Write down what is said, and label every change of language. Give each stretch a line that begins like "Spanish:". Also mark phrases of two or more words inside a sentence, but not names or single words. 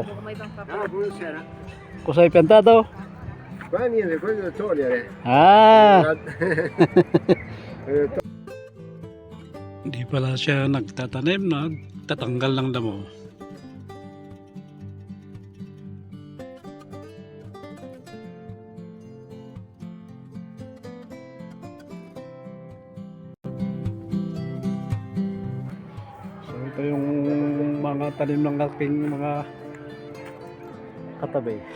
Italian: Ah, buonasera. Cosa hai piantato? Qua niente, quello da togliere. Ah!
Filipino: Hindi pala siya nagtatanim, nagtatanggal ng damo. So ito yung mga tanim ng aking mga katabi.